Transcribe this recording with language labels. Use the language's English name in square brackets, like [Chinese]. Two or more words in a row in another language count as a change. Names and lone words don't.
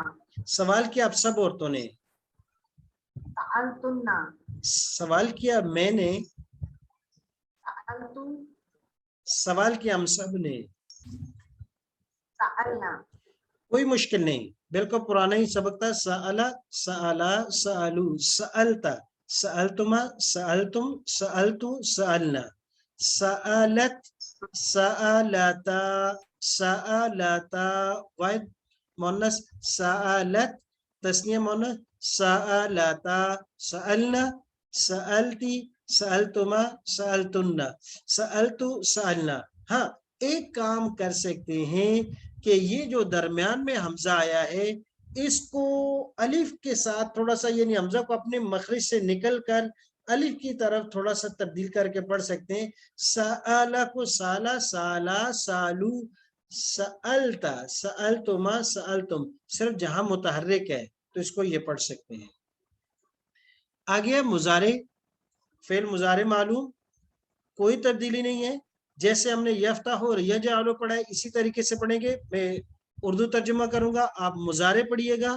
[Urdu] سوال کیا آپ سب عورتوں نے، سألتنا، سوال کیا میں نے، سألتم، سوال کیا ہم سب نے۔ سألنا۔ کوئی مشکل نہیں، بالکل پرانا ہی سبق تھا۔ [Arabic] سألا، سألا، سألو، سألتا، سألتما، سألتم، سألتو، سألنا۔ سألت، سألتا، سألتا [Urdu] واحد مؤنث، [Arabic] سألت [Urdu] تثنیہ مؤنث، [Arabic] سألتا، سألنا، سألتی، سألتما، سألتن، سألتو، سألنا۔ [Urdu] ہاں ایک کام کر سکتے ہیں کہ یہ جو درمیان میں حمزہ آیا ہے، اس کو الف کے ساتھ تھوڑا سا، یعنی حمزہ کو اپنے مخرج سے نکل کر الف کی طرف تھوڑا سا تبدیل کر کے پڑھ سکتے ہیں۔ سألہ کو [Arabic] سالا، سالا، سالو، سألتا سألتما سألتم [Urdu] صرف جہاں متحرک ہے تو اس کو یہ پڑھ سکتے ہیں. آگے مضارع فعل مضارع معلوم کوئی تبدیلی نہیں ہے. جیسے ہم نے یفتح اور یجعل پڑھا ہے اسی طریقے سے پڑھیں گے. میں اردو ترجمہ کروں گا آپ مضارع پڑھیے گا.